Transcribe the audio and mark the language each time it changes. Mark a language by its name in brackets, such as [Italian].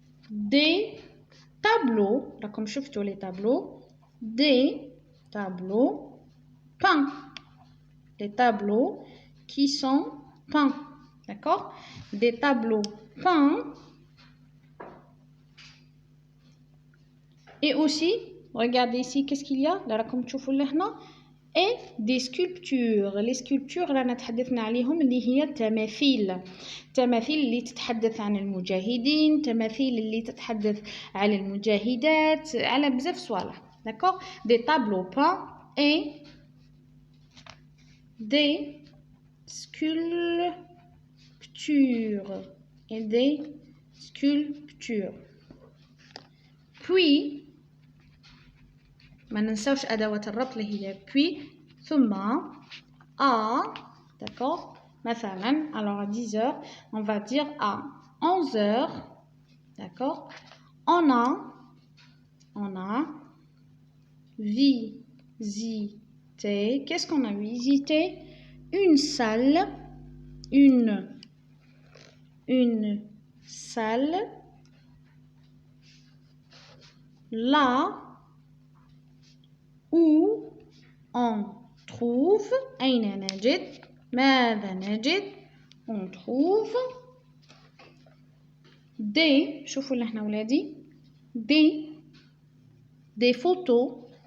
[French] Des tableaux, là comme je fais les tableaux, des tableaux peints, des tableaux qui sont peints, d'accord. Des tableaux peints et aussi regardez ici qu'est-ce qu'il y a là comme [Arabic] تشوفوا لهنا [French] et des sculptures. les sculptures [Arabic] رانا تحدثنا عليهم اللي هي التماثيل اللي تتحدث عن المجاهدين، تماثيل اللي تتحدث على المجاهدات، على بزاف صوالح، [French] d'accord. des tableaux peints et des sculptures et des sculptures. [Arabic] Puis ما ننساوش أدوات الربط اللي هي puis ثم à, d'accord. مثلا [French] alors à 10h on va dire à 11h, d'accord. On a visité. Qu'est-ce qu'on a visité? Une salle, une salle là où on trouve [Arabic] أين نجد ماذا نجد [French] on trouve des [Arabic] شوفوا اللي احنا ولادي [French] des photos.